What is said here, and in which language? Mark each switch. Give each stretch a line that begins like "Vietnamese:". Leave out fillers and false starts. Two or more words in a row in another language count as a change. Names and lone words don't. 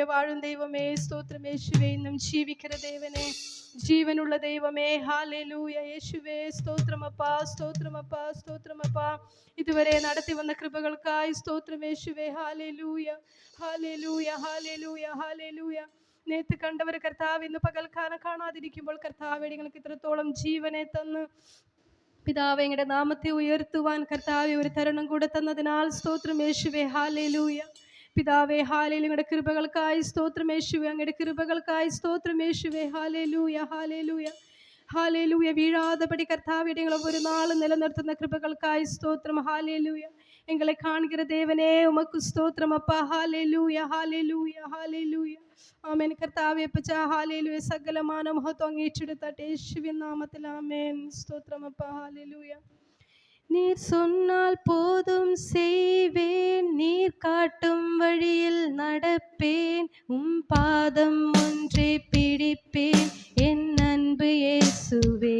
Tamil: வாழும் தெய்வமே ஸ்தோத்திரம் இயேசுவே. இன்னும் ஜீவிக்கிற தேவனே, ஜீவனுள்ள தெய்வமே ஹalleluya இயேசுவே. ஸ்தோத்திரம் அப்பா ஸ்தோத்திரம் அப்பா ஸ்தோத்திரம் அப்பா. இதுவரை நடத்தி வந்த கிருபைகளுக்காய் ஸ்தோத்திரம் இயேசுவே. ஹalleluya ஹalleluya ஹalleluya ஹalleluya. நேற்று கண்டவர் கர்த்தாவே இந்த பகல்
Malayalam: காணாதிരിക്കുമ്പോൾ കർത്താവേ எங்களுக்கு ഇത്രത്തോളം ജീവനെ തന്ന് പിതാവേ എങ്ങളുടെ നാമത്തെ ഉയർത്തുവാൻ കർത്താവേ ഒരു തരുണം കൂടെ തന്നതിനാൽ സ്തോത്രം യേശുവേ. ഹല്ലേലൂയ പിതാവേ. ഹല്ലേലൂയ. ഞങ്ങളുടെ കൃപകൾക്കായി സ്തോത്രം യേശുവേ. അങ്ങയുടെ കൃപകൾക്കായി സ്തോത്രം യേശുവേ. ഹല്ലേലൂയ ഹല്ലേലൂയ ഹല്ലേലൂയ. വീഴാതെപടി കർത്താവേ ഞങ്ങളെ ഒരു നാൾ നിലനിർത്തുന്ന കൃപകൾക്കായി സ്തോത്രം. ഹല്ലേലൂയ.
Tamil: எங்களை காண்கிற தேவனே உமக்கு ஸ்தோத்திரம் அப்பா. ஹalleluya ஹalleluya ஹalleluya. ஆமென் கர்த்தாவே பச்சா ஹalleluya. சகலமான மகத்துவம் ஏற்றெடுத்தாட்டே இயேசுவின் நாமத்தில் ஆமென். ஸ்தோத்திரம் அப்பா. ஹalleluya. நீர் சொன்னால் போதும் செய்வேன், நீர் காட்டும் வழியில் நடப்பேன், பாதம் ஒன்றே பிடிப்பேன் என் அன்பு இயேசுவே.